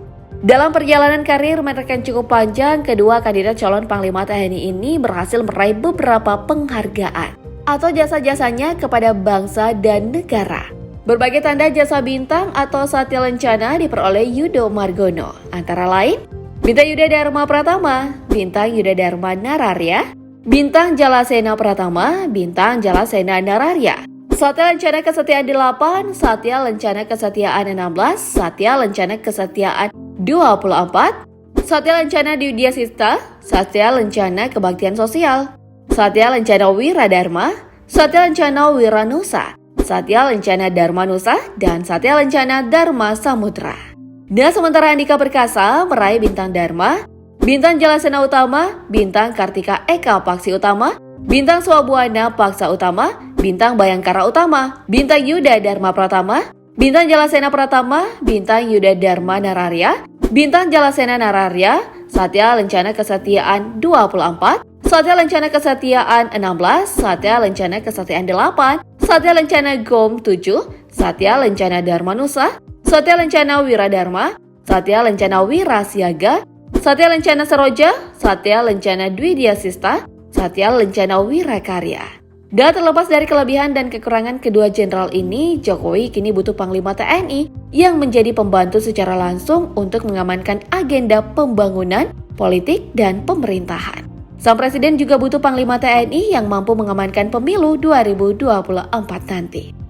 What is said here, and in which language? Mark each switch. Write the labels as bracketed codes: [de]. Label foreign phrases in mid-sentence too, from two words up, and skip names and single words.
[id] Dalam perjalanan karir mereka yang cukup panjang, kedua kandidat calon Panglima TNI ini berhasil meraih beberapa penghargaan atau jasa-jasanya kepada bangsa dan negara. Berbagai tanda jasa bintang atau Satya Lencana diperoleh Yudo Margono, antara lain Bintang Yuda Dharma Pratama, Bintang Yuda Dharma Nararya, Bintang Jalasena Pratama, Bintang Jalasena Nararya, Satya Lencana Kesetiaan 8, Satya Lencana Kesetiaan 16, Satya Lencana Kesetiaan 24, Satya Lencana Diudya Sista, Satya Lencana Kebaktian Sosial, Satya Lencana Wiradharma, Satya Lencana Wiranusa, Satya Lencana Dharma Nusa, dan Satya Lencana Dharma Samudra. Nah, sementara Andika Perkasa meraih Bintang Dharma, Bintang Jalasena Utama, Bintang Kartika Eka Paksi Utama, Bintang Swabuana Paksa Utama, Bintang Bayangkara Utama, Bintang Yuda Dharma Pratama, Bintang Jalasena Pratama, Bintang Yuda Dharma Nararya, Bintang Jalasena Nararya, Satya Lencana Kesetiaan 24, Satya Lencana Kesetiaan 16, Satya Lencana Kesetiaan 8, Satya Lencana Gom 7, Satya Lencana Dharma Nusa, Satya Lencana Wiradharma, Satya Lencana Wirasiaga, Satya Lencana Saroja, Satya Lencana Dwidya Sista, Satya Lencana Wirakarya. Dan terlepas dari kelebihan dan kekurangan kedua jenderal ini, Jokowi kini butuh Panglima TNI yang menjadi pembantu secara langsung untuk mengamankan agenda pembangunan, politik, dan pemerintahan. Sang Presiden juga butuh Panglima TNI yang mampu mengamankan pemilu 2024 nanti.